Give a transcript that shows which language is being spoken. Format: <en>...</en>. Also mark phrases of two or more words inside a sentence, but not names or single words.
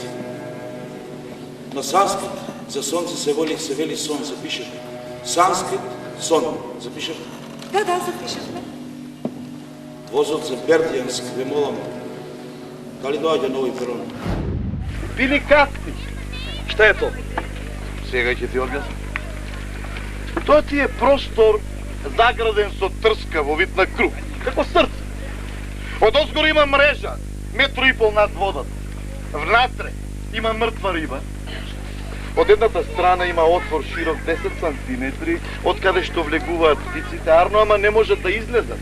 <mk>На санскрит за Сонце се вели сон, запишете. Санскрит сон, запишете? Да, запишете. Возот за Бердијанск, ве молам, дали доаѓа нови перон? Били касти.</mk> <sr>Šta je to?</sr> <mk>Сега ќе ти објаснам. Тоа ти е простор заграден со трска во вид на круг, како срце. Одозгоро има мрежа, 1,5 метра над водата. Внатре има мртва риба. Од едната страна има отвор широк 10 сантиметри, од каде што влегуваат птиците, арно, ама не можат да излезат.</mk>